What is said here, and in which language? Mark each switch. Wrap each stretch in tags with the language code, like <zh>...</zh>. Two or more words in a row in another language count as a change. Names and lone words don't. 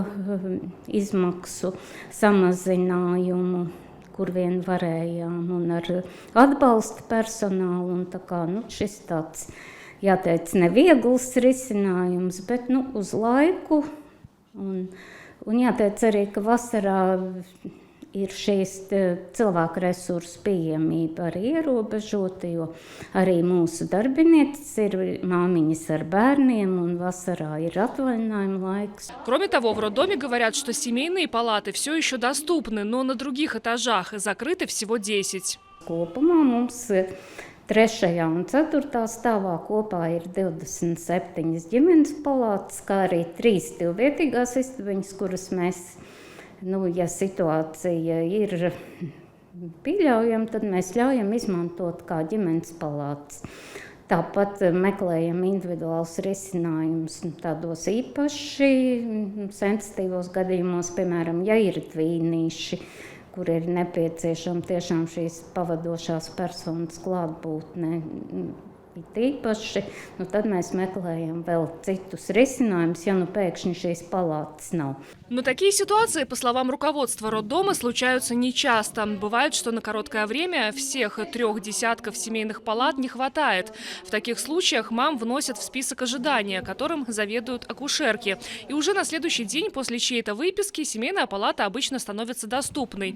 <lv>izmaksu samazinājumu, kur vien varējām, un ar atbalsta personālu, un tā kā, šis tāds, jāteic, neviegls risinājums, bet, uz laiku, un jāteic arī, ka vasarā ir šīs cilvēku resursu pieejamība arī ierobežota, jo arī mūsu darbinieces ir māmiņas ar bērniem, un vasarā ir atvaļinājuma laiks.</lv> <ru>Кроме того, в роддоме говорят, что семейные палаты все еще доступны, но на других этажах закрыты всего 10.</ru> <lv>Kopumā mums 3. un 4. stāvā kopā ir 27 ģimenes palātas, kā arī 3 divvietīgās istabiņas, kuras mēs, ja situācija ir pieļaujama, tad mēs ļaujam izmantot kā ģimenes palātas. Tāpat meklējam individuālus risinājumus tādos īpaši sensitīvos gadījumos, piemēram, ja ir tvīnīši, kur ir nepieciešama tiešām šīs pavadošās personas klātbūtne. Īpaši, tad mēs meklējam vēl citus risinājumus, ja pēkšņi šīs палаты nav.</lv> <ru>Но такие ситуации, по словам руководства роддома, случаются нечасто. Бывает, что на короткое время всех 3 десятков семейных палат не хватает. В таких случаях мам вносят в список ожидания, которым заведуют акушерки. И уже на следующий день после чьей-то выписки семейная палата обычно становится доступной.</ru>